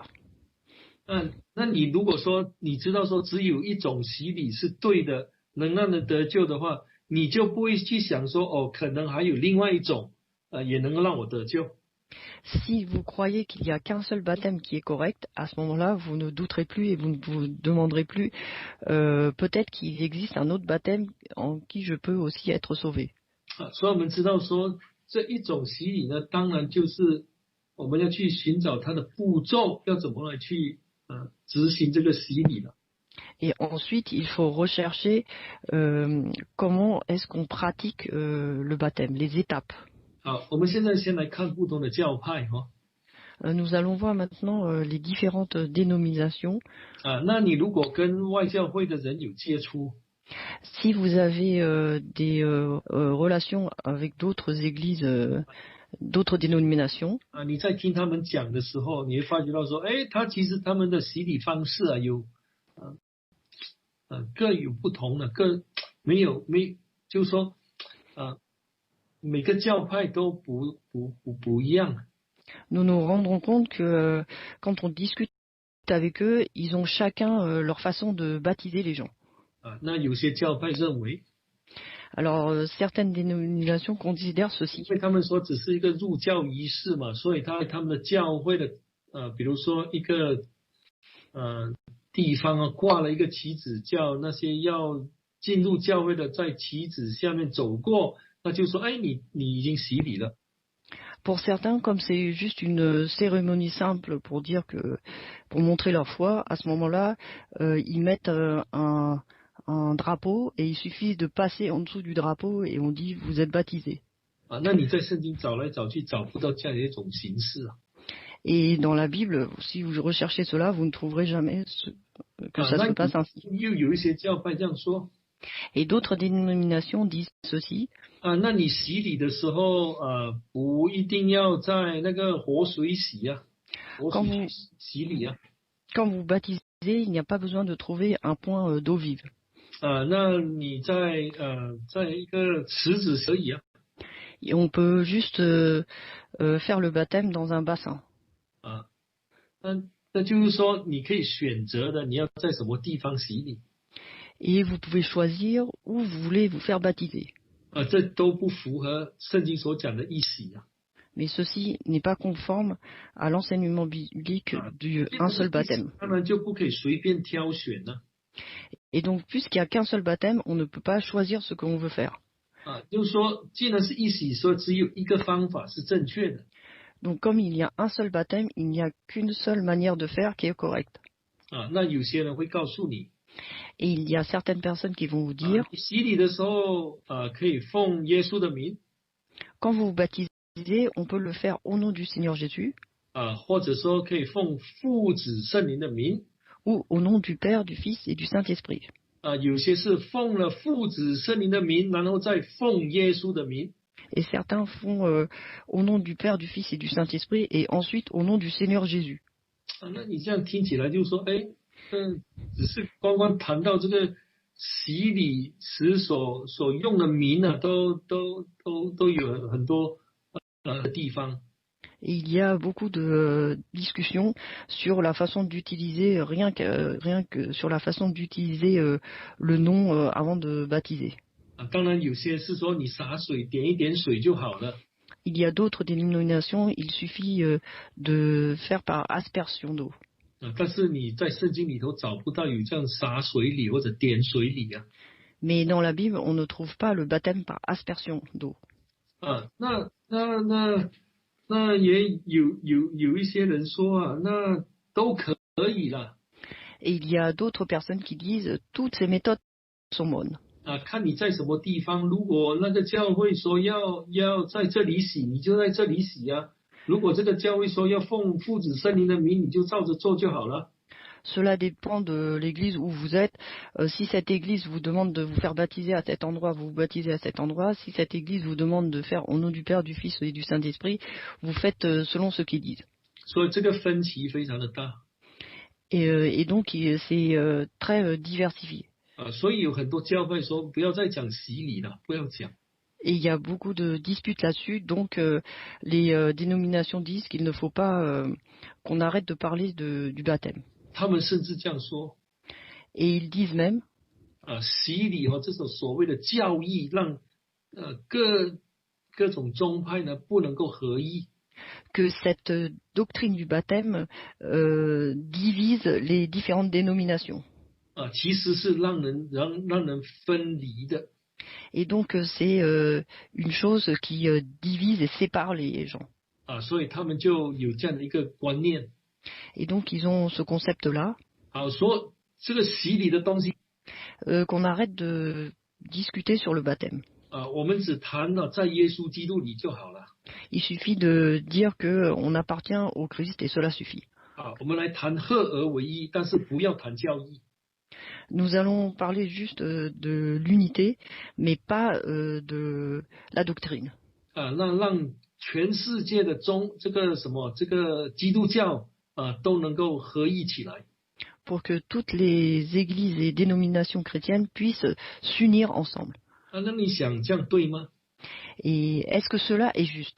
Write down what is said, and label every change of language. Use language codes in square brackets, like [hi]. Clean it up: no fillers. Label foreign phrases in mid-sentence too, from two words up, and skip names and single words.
[zh] 那你如果说你知道说只有一种洗礼是对的，能让人得救的话，你就不会去想说哦，可能还有另外一种也能够让我得救。 [fr] Si vous croyez qu'il n'y a qu'un seul baptême qui est correct, à ce moment-là, vous ne douterez plus et vous ne vous demanderez plus peut-être qu'il existe un autre baptême en qui je peux aussi être sauvé. [zh] 所以我们知道说这一种洗礼呢，当然就是我们要去寻找它的步骤，要怎么来去执行这个洗礼了。 [fr] Et ensuite, il faut rechercher comment est-ce qu'on pratique le baptême, les étapes. [zh] 好，我们现在先来看不同的教派哈。 [fr] Nous allons voir maintenant les différentes dénominations. [zh] 那你如果跟外教会的人有接触， [fr] Si vous avez des relations avec d'autres églises, d'autres dénominations, [zh] 你在听他们讲的时候，你会发觉到说，其实他们的洗礼方式有各有不同的，就是说每个教派都不一样。 [fr] nous nous rendrons compte que quand on discute avec eux, ils ont chacun leur façon de baptiser les gens. [zh] 那有些教派认为， [fr] Alors certaines dénominations considèrent ceci. [zh] 因为他们说只是一个入教仪式嘛，所以他们的教会的比如说一个地方挂了一个旗子，叫那些要进入教会的在旗子下面走过，那就说你已经洗礼了。 [fr] Pour certains, comme c'est juste une cérémonie simple pour dire que, pour montrer leur foi, à ce moment-là, ils mettent un drapeau et il suffit de passer en dessous du drapeau et on dit vous êtes baptisé. [zh] 那你在圣经找来找去找不到这样的一种形式。 [fr] Et dans la Bible, si vous recherchez cela, vous ne trouverez jamais que ça se passe ainsi. [zh] 又有一些教派这样说。 [fr] Et d'autres dénominations disent ceci. [zh] 那你洗礼的时候不一定要在那个活水洗活水洗礼 [fr] Quand vous baptisez, il n'y a pas besoin de trouver un point d'eau vive. [zh] 那你在一个池子可以 [fr] Et on peut juste faire le baptême dans un bassin. [zh] 那就是说你可以选择的，你要在什么地方洗礼。 [fr] Et vous pouvez choisir où vous voulez vous faire baptiser. [zh] 这都不符合圣经所讲的一洗 [fr] Mais ceci n'est pas conforme à l'enseignement biblique d'un seul baptême. [zh] 当然就不可以随便挑选了。 [fr] Et donc, puisqu'il n'y a qu'un seul baptême, on ne peut pas choisir ce qu'on veut faire. [zh] 就是说，既然是一洗，说只有一个方法是正确的。 [fr] Donc, comme il y a un seul baptême, il n'y a qu'une seule manière de faire qui est correcte. [zh] 那有些人会告诉你。 [fr] Et il y a certaines personnes qui vont vous dire, [zh] 洗礼的时候可以奉耶稣的名。 [fr] quand vous vous baptisez, on peut le faire au nom du Seigneur Jésus. [zh] 或者说可以奉父子圣灵的名。 [fr] Ou au nom du Père, du Fils et du Saint-Esprit. [zh] 有些是奉了父子圣灵的名，然后再奉耶稣的名。 [fr] Et certains font au nom du Père, du Fils et du Saint-Esprit, et ensuite au nom du Seigneur Jésus. [zh] 那你这样听起来就是说，只是光谈到这个洗礼时所用的名都有很多地方。 [fr] Et il y a beaucoup de discussions sur la façon d'utiliser, rien que sur la façon d'utiliser le nom avant de baptiser. [zh] 当然有些是说你洒水点一点水就好了。 [fr] Il y a d'autres dénominations, il suffit de faire par aspersion d'eau. [zh] 但是你在圣经里头找不到有这样洒水礼或者点水礼 [fr] Mais dans la Bible, on ne trouve pas le baptême par aspersion d'eau. [zh] 那也有一些人说那都可以了。 [fr] Et il y a d'autres personnes qui disent toutes ces méthodes sont bonnes. [zh] 看你在什么地方，如果那个教会说要在这里洗，你就在这里洗如果这个教会说要奉父子圣灵的名，你就照着做就好了。 [fr] Cela dépend de l'église où vous êtes. Si cette église vous demande de vous faire baptiser à cet endroit, vous vous baptisez à cet endroit. Si cette église vous demande de faire au nom du Père, du Fils et du Saint-Esprit, vous faites selon ce qu'ils disent. [zh] 所以这个分歧非常的大。 [fr] Et donc c'est très diversifié. [zh] 所以有很多教会说不要再讲洗礼了，不要讲。 [fr] Et il y a beaucoup de disputes là-dessus, donc les dénominations disent qu'il ne faut pas qu'on arrête de parler du baptême. [zh] 他们甚至这样说 [fr] Et ils disent même [zh] 洗礼这种所谓的教义，让各种宗派呢不能够合一。 [fr] que cette doctrine du baptême divise les différentes dénominations. [zh] 其实是让人分离的。 [fr] Et donc c'est une chose qui divise et sépare les gens. [zh] 所以他们就有这样的一个观念。 [fr] Et donc ils ont ce concept-là. [zh] 说这个洗礼的东西， [fr] qu'on arrête de discuter sur le baptême. [zh] 我们只谈在耶稣基督里就好了。 [fr] Il suffit de dire que on appartient au Christ et cela suffit. [zh] 我们来谈合而为一，但是不要谈教义。 [fr] Nous allons parler juste de l'unité, mais pas de la doctrine. [zh] 让全世界的这个基督教都能够合一起来。 [fr] Pour que toutes les églises et dénominations chrétiennes puissent s'unir ensemble. [zh] 那你想这样对吗？ [fr] Et est-ce que cela est juste?